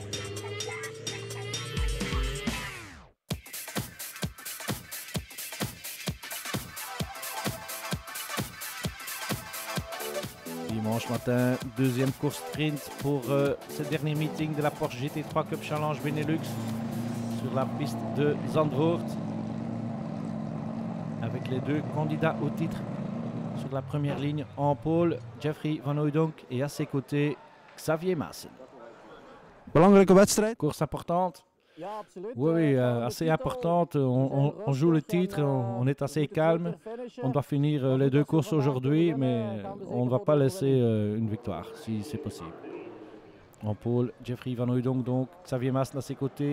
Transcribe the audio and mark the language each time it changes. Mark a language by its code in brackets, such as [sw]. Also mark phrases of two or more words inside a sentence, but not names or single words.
[fr] Dimanche matin, deuxième course sprint pour ce dernier meeting de la Porsche GT3 Cup Challenge Benelux sur la piste de Zandvoort, avec les deux candidats au titre sur la première ligne en pôle, Jeffrey Van Hooijdonk, et à ses côtés Xavier Maassen. [nl] Belangrijke wedstrijd. [fr] Course importante. Oui, assez importante. On joue le titre, on est assez calme. On doit finir les deux courses aujourd'hui, mais on ne va pas laisser une victoire, si c'est possible. En pôle, Jeffrey Van Hooijdonk, donc Xavier Maassen à ses côtés.